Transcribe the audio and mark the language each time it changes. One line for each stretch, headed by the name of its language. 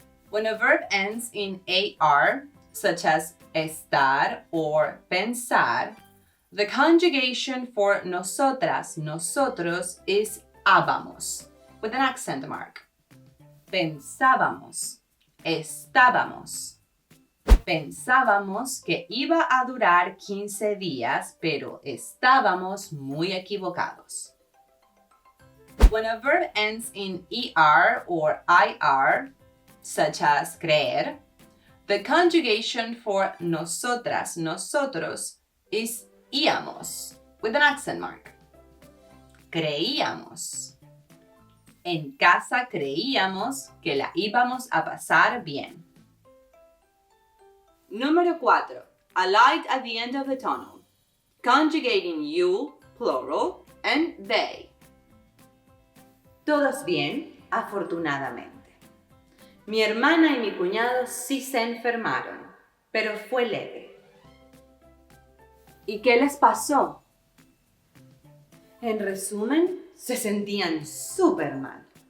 English: When a verb ends in AR, such as estar or pensar, the conjugation for nosotras, nosotros is habamos, with an accent mark.
Spanish: Pensábamos, estábamos. Pensábamos que iba a durar 15 días, pero estábamos muy equivocados.
English: When a verb ends in ER or IR, such as creer, the conjugation for nosotras, nosotros is íamos, with an accent mark.
Spanish: Creíamos. En casa creíamos que la íbamos a pasar bien. Número 4.
English: A light at the end of the tunnel. Conjugating you, plural, and they.
Spanish: Todos bien, afortunadamente. Mi hermana y mi cuñado sí se enfermaron, pero fue leve. ¿Y qué les pasó? En resumen, se sentían súper mal.